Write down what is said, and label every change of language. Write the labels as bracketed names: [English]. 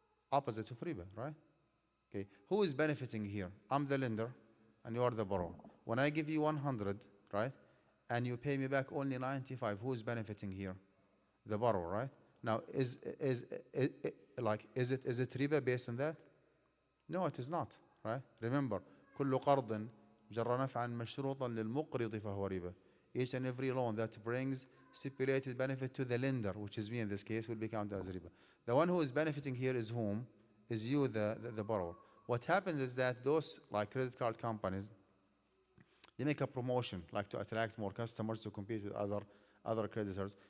[English] Opposite of riba, right? Okay, who is benefiting here? I'm the lender and you are the borrower. When I give you 100, right, and you pay me back only 95, who is benefiting here? The borrower, right? Now, is it riba based on that? No, it is not, right? Remember, [Arabic] كل قرض جر نفعا مشروطا للمقرض فهو ربا. [English] Each and every loan that brings stipulated benefit to the lender, which is me in this case, will be counted as riba. The one who is benefiting here is whom? Is you, the borrower. What happens is that those like credit card companies, they make a promotion like to attract more customers to compete with other creditors.